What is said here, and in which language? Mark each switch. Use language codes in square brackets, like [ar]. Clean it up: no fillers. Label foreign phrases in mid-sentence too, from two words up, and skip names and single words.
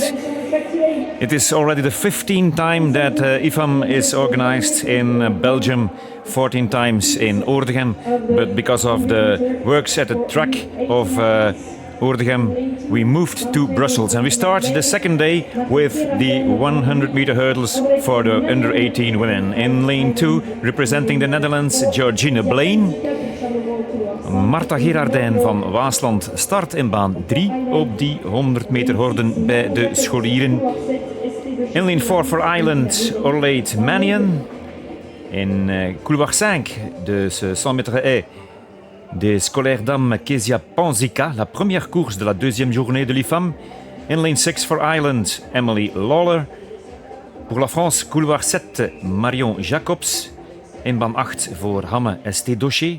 [en] It is already the 15th time that IFAM is organized in Belgium, 14 times in Oordegem, but because of the works at the track of Oordegem, we moved to Brussels, and we start the second day with the 100-meter hurdles for the under 18 women. In lane 2, representing the Netherlands, Georgina Blaine. [nl] Marta Gerardijn van Waasland start in baan 3 op die 100 meter horden bij de scholieren. [en] In lane 4 for Ireland, Orlaith Mannion. [fr] In couloir 5 de ce 100 mètres haies des scolaires dames Kezia Panzica, la première course de la deuxième journée de l'IFAM. [en] In lane 6 for Ireland, Emily Lawler. [fr] Pour la France, couloir 7, Marion Jacobs. [nl] In baan 8 voor Hamme St. Doché.